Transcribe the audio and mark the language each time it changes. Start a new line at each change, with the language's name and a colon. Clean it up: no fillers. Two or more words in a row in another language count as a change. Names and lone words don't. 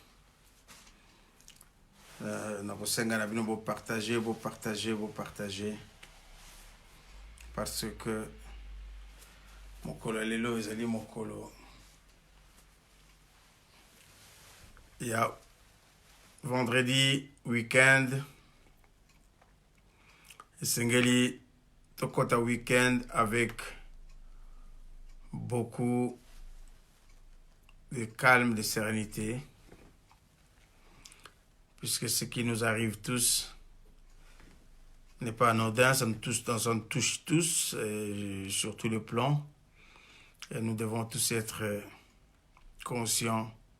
Lingala: Nakosenga na bino partager, partager.
French: Parce que
Lingala: mokolo lelo ezali mokolo ya vendredi week-end.
French: Esengeli tokota week-end avec beaucoup de calme, de sérénité, puisque ce qui nous arrive tous n'est pas anodin, ça nous touche tous, sur tous les plans, et nous devons tous être conscients